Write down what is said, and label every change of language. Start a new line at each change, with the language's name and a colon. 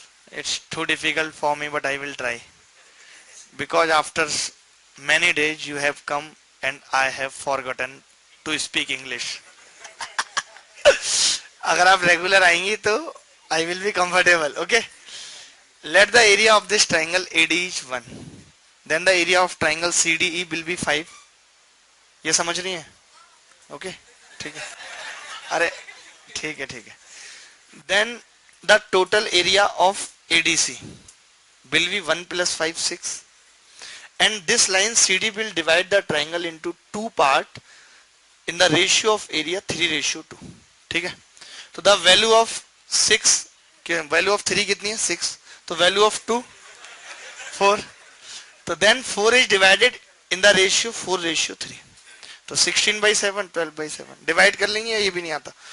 English: It's too difficult for me, but I will try. Because after many days you have come and I have forgotten to speak English.
Hindi: अगर आप regular आएंगी तो
English: I will be comfortable. Okay. Let the area of this triangle AD is 1. Then the area of triangle CDE will be 5.
Hindi: ये समझ रही हैं?
English: Okay.
Hindi: ठीक है। अरे ठीक है, ठीक है।
English: Then the total area of ADC will be 1 plus 5 6, and this line CD will divide the triangle into two part in the ratio of area 3:2.
Hindi: ठीक है, तो
English: the value of 6, value of 3
Hindi: कितनी है?
English: 6, तो value of 2 4, तो then 4 is divided in the ratio 4:3, तो 16/7 12/7
Hindi: divide कर लेंगे, ये भी नहीं आता।